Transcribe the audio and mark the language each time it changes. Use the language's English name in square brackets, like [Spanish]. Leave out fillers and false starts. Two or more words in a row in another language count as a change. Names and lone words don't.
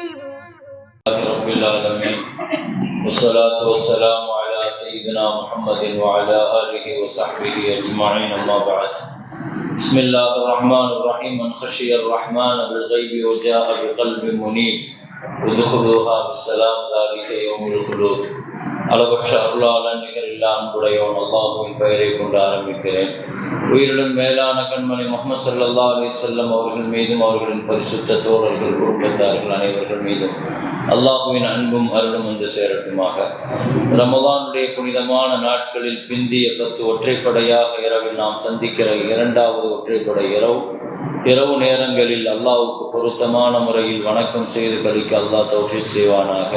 [Arabic] رب العالمين والصلاة والسلام على سيدنا محمد وعلى آله وصحبه أجمعين أما بعد بسم الله الرحمن الرحيم من خشي الرحمن بالغيب وجاء بقلب منيب ودخلوها بالسلام ذلك يوم الخلود [Tamil] அளவற்ற அருளாளன் நிகரில்லா அன்புடையோன் அல்லாஹுவின் பெயரை கொண்டு ஆரம்பிக்கிறேன். உயிருடன் மேலான கண்மணி முஹம்மது [Arabic] صلى الله عليه وسلم [Tamil] அவர்கள் மீதும் அவர்களின் பரிசுத்த தோழர்கள் குடும்பத்தார்கள் அனைவர்கள் மீதும் அல்லாஹுவின் அன்பும் அருளும் வந்து சேரட்டுமாக. ரமலானுடைய புனிதமான நாட்களில் பிந்திய 10 ஒற்றைப்படையாக இரவில் நாம் சந்திக்கிற இரண்டாவது ஒற்றைப்படை இரவு நேரங்களில் அல்லாஹ்வுக்கு பொருத்தமான முறையில் வணக்கம் செய்து கழிக்க அல்லாஹ் தௌஃபீக் செய்வானாக.